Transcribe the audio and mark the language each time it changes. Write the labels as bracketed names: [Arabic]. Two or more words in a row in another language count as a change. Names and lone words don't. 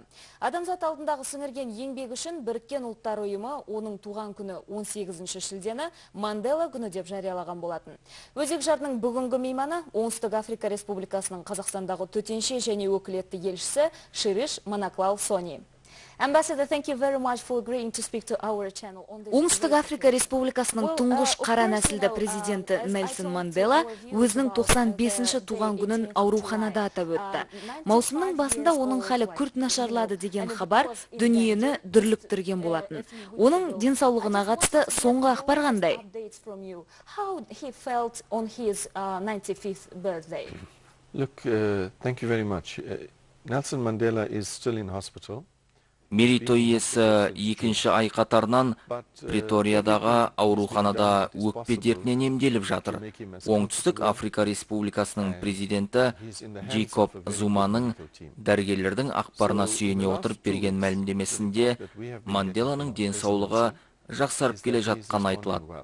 [Kazakh] Адамзат алдындағы сіңірген еңбегі үшін Біріккен ұлттар ұйымы оның туған күні 18 шілдені Мандела күні деп жариялаған болатын. Өзек жардың бүгінгі мейманы Оңтүстік Африка Республикасының Қазақстандағы төтенше және өкілетті елшісі Шириш Манаклал Сони. [English] Ambassador, thank you very much for agreeing to speak to our channel on this. [Kazakh] Оңтүстік Африка Республикасының тұңғыш қара нәсілді президенті Нельсон Мандела өзінің 95-ші туған күнін ауруханада атап өтті. Маусымның басында оның халі күрт нашарлады деген хабар дүниені дүрліктірген болатын. Оның денсаулығына қатысты соңғы ақпар қандай? [English] How he felt on his 95th birthday? Look, thank you very much. Nelson Mandela is still in hospital. [Kazakh] Мерейтой иесі екінші ай қатарынан Преториядағы ауруханада өкпе дертінен емделіп жатыр. Оңтүстік Африка Республикасының президенті Джейкоб Зуманың дәрігерлердің ақпарына сүйене отырып берген мәлімдемесінде Манделаның денсаулығы жақсарып келе жатқаны айтылады.